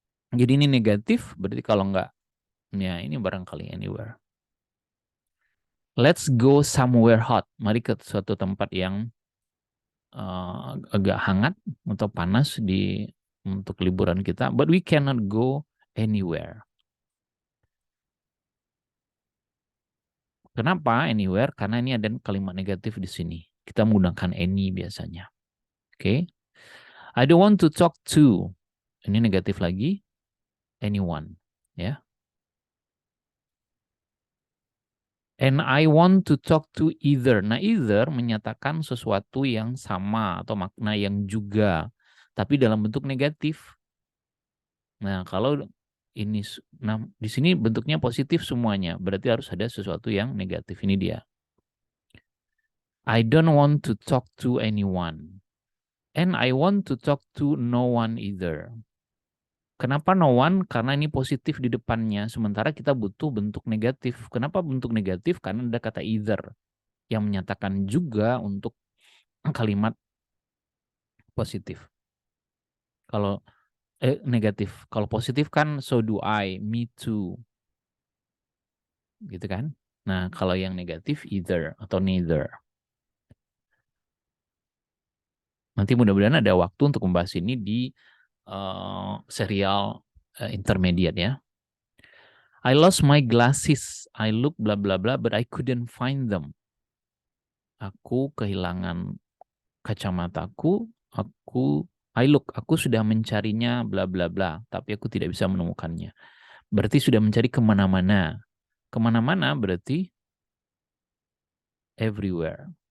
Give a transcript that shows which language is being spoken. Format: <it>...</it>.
<id>Jadi ini negatif, berarti kalau enggak, ya ini barangkali anywhere.</id> <en>Let's go somewhere hot.</en> <id>Mari ke suatu tempat yang agak hangat atau panas untuk liburan kita.</id> <en>But we cannot go anywhere.</en> <id>Kenapa anywhere? Karena ini ada kalimat negatif di sini. Kita menggunakan any biasanya.</id> <en>Oke. Okay? I don't want to talk to.</en> <id>Ini negatif lagi.</id> <en>Anyone. Ya. And I want to talk to either.</en> <id>Nah, either menyatakan sesuatu yang sama atau makna yang juga. Tapi dalam bentuk negatif. Nah, kalau ini, nah di sini bentuknya positif semuanya. Berarti harus ada sesuatu yang negatif. Ini dia.</id> <en>I don't want to talk to anyone. And I want to talk to no one either.</en> <id>Kenapa no one? Karena ini positif di depannya. Sementara kita butuh bentuk negatif. Kenapa bentuk negatif? Karena ada kata either. Yang menyatakan juga untuk kalimat positif. Kalau negatif. Kalau positif kan</id> <en>so do I, me too.</en> <id>Gitu kan? Nah, kalau yang negatif either atau neither. Nanti mudah-mudahan ada waktu untuk membahas ini di</id> <en>serial intermediate</en> <id>ya.</id> <en>I lost my glasses. I look bla bla bla, but I couldn't find them.</en> <id>Aku kehilangan kacamataku. Aku sudah mencarinya bla bla bla, tapi aku tidak bisa menemukannya. Berarti sudah mencari kemana-mana. Kemana-mana berarti everywhere.</id>